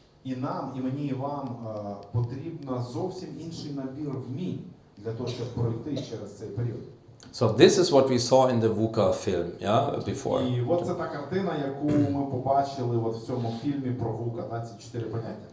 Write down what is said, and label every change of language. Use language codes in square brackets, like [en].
[uk] І нам, і мені, і вам потрібно зовсім інший набір вмінь для того, щоб пройти через цей період. [en] So this is what we saw in the VUCA film, before. [uk] І от це та картина, яку ми побачили от в цьому фільмі про VUCA, ці 4 поняття.